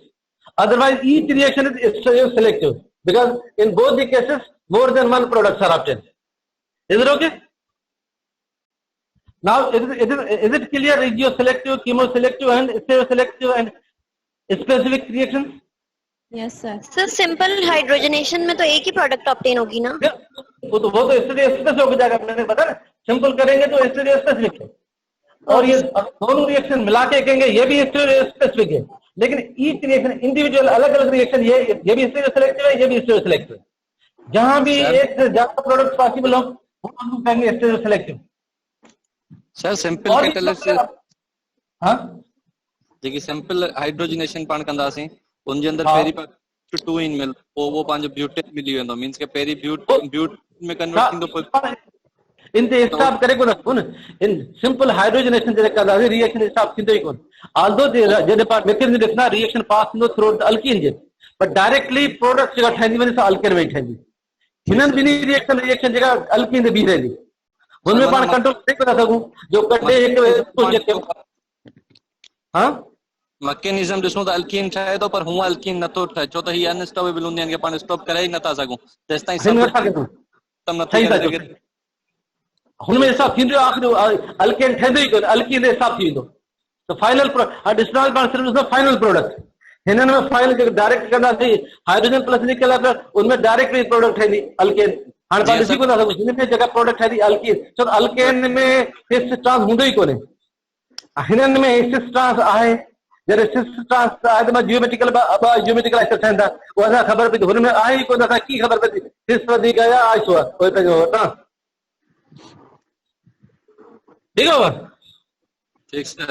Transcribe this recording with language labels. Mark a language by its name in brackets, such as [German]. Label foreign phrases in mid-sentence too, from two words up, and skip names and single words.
[English] Otherwise, each reaction is stereo selective because in both the cases more than one products are obtained. Is it okay? Now, is it clear? Regioselective, chemoselective, and stereoselective and specific reactions? Yes, sir. [Hindi] सर [English] simple hydrogenation [Hindi] में तो एक ही प्रोडक्ट ऑब्टेन होगी ना? वो तो [English] stereo specific [Hindi] हो जाएगा. मैंने बताया सिंपल करेंगे तो [English] stereo specific [Hindi] है, और ये दोनों रिएक्शन मिला के कहेंगे ये भी [English] stereo specific [Hindi] है, लेकिन [English] each reaction individual [Hindi] अलग अलग रिएक्शन ये भी [English] stereo selective [Hindi] है, ये भी [English] stereo selective [Hindi] है. जहां भी एक से ज्यादा प्रोडक्ट पॉसिबल हो वो हम कहेंगे [English] stereo selective. Sir simple catalysis, [Hindi] हां [Sindhi] जेकी [English] simple hydrogenation [Sindhi] पाण कंदासीं उन जे अंदर पहिरीं पाण 2 इन मिल वो पंहिंजो ब्यूटेन मिली वेंदो, मींस के पहिरीं ब्यूट में कन्वर्ट थींदो. इन ते स्टॉप करे कोन कोन इन [English] simple hydrogenation [Sindhi] जे कंदासीं रिएक्शन स्टॉप थींदो ई कोन. ऑल्दो जॾहिं पाण मैकेनिज्म ॾिसंदा रिएक्शन पास थींदो थ्रू अल्कीन जे, [English] but directly product [Sindhi] जेका ठहंदी वञे सा अल्केन में ठहंदी. हिननि ॿिन्ही रिएक्शन जेका अल्कीन ते बीह रहंदी हुनमें पाण कंट्रोल करे कोन था सघूं जो कॾहिं हिकु. हां मैकेनिज्म ॾिसूं त अल्कीन ठहे थो पर हूअं अल्कीन नथो ठहे छो त ही अनस्टॉपेबल हूंदी आहिनि कि पाण स्टॉप करे ई नथा सघूं जेसिताईं खत्म नथी करे. हुनमें हिसाब थींदो आख़िर अल्केन ठहंदो ई कोन, अल्कीन ते हिसाब थी वेंदो. त [English] final destroy [Sindhi] पाण सिर्फ़ [English] final product. [Sindhi] हिननि में फाइनल जेको डायरेक्ट कंदासीं [English] hydrogen plus nickel [Sindhi] आहे उनमें [English] direct product [Sindhi] ठहंदी अल्केन. हाणे पाण ॾिसी कोन था सघूं हिन में जेका प्रोडक्ट ठहंदी अल्कीन, छो त अल्केन में [English] cis trans [Sindhi] हूंदो ई कोन्हे. हिननि में [English] cis trans [Sindhi] आहे. जॾहिं [English] cis trans [Sindhi] आहे त [English] geometrical geometrical axes [Sindhi] ठहंदा उहो असां ख़बर पई हुन में आहे ई कोन. असां कीअं ख़बर पई सिस वधीक आहे या आइसो आहे उहे पंहिंजो वटां. ठीकु आहे. ठीकु सर.